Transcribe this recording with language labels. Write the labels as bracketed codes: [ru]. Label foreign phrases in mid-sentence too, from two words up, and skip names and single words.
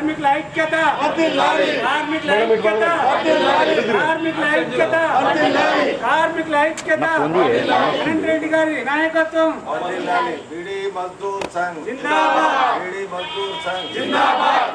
[te] ఐక్యత కార్మికుల ఐక్యత కార్మికుల ఐక్యత అనంత్ రెడ్డి గారి నాయకత్వం [hi] बीड़ी मजदूर संघ जिंदाबाद बीड़ी मजदूर संघ जिंदाबाद